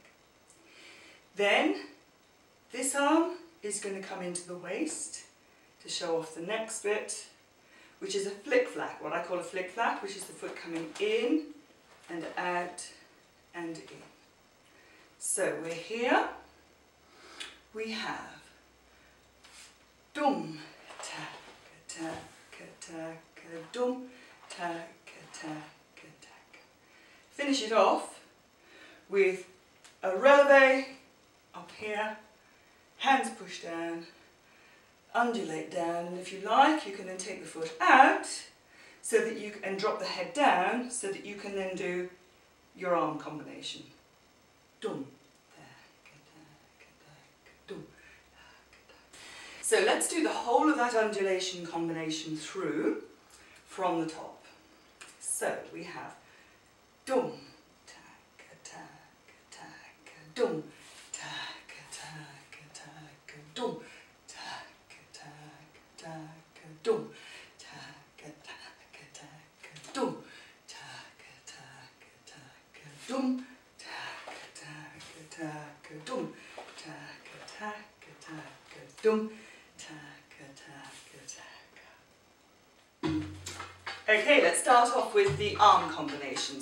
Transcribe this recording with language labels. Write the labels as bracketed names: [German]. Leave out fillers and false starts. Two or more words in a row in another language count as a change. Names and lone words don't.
[English] Then this arm is going to come into the waist to show off the next bit, which is a flick-flack, what I call a flick-flack, which is the foot coming in and out and in. So we're here, we have dum, tak, tak, tak, dum, tak, tak, tak. Finish it off with a releve up here, hands push down, undulate down, and if you like you can then take the foot out so that you and drop the head down so that you can then do your arm combination. Dum. So let's do the whole of that undulation combination through from the top. So we have dum, tak, tak, tak, dum, tak, tak, tak, dum, tak, tak, tak, dum, tak, tak, tak, dum, tak, tak, tak, dum, tak, tak, tak, dum, tak, tak, tak, dum. Okay, let's start off with the arm combination.